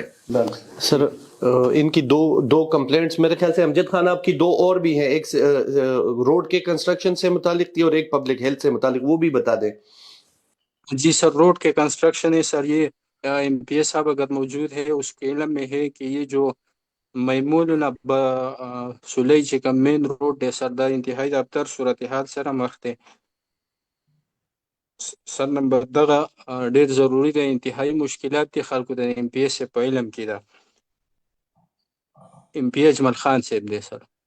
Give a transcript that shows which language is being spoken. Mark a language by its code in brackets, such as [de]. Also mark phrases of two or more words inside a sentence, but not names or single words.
[ur] سر ان کی دو کمپلینٹس میرے خیال سے امجد خان آپ کی دو اور بھی ہیں، ایک روڈ کے کنسٹرکشن سے متعلق تھی اور ایک پبلک ہیلتھ سے متعلق، وہ بھی بتا دیں. جی سر، روڈ کے کنسٹرکشن ہے سر، یہ ایم پی ایس صاحب اگر موجود ہے اس کے علم میں ہے کہ یہ جو میمون سلی [ps] چې کوم مین روډ دی سر، دا انتهایی د ابتر صورتحال سره مخ دی سر. نمبر دغه ډیر ضروری دی، انتهایی مشکلات دي خلکو د ایم پی ایس په علم کې ده. ایم پی اجمل خان صاحب دی سر.